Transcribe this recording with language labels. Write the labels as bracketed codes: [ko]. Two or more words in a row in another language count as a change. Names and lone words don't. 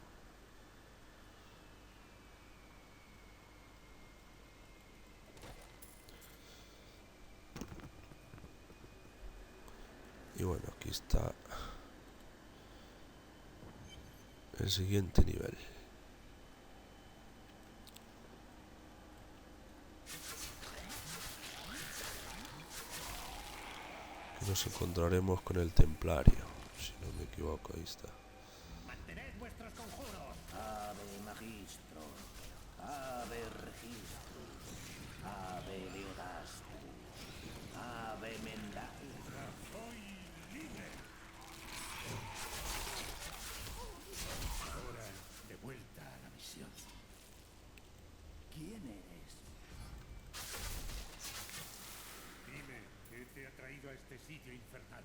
[es] Y bueno, aquí está el siguiente nivel. Que nos encontraremos con el templario, si no me equivoco, ahí está. Mantened vuestros conjuros. [la] Ave magistro, ave registro, ave leodasto, ave mendae. [es] Ahora, de vuelta a la misión. ¿Quién eres? Dime, ¿qué te ha traído a este sitio infernal?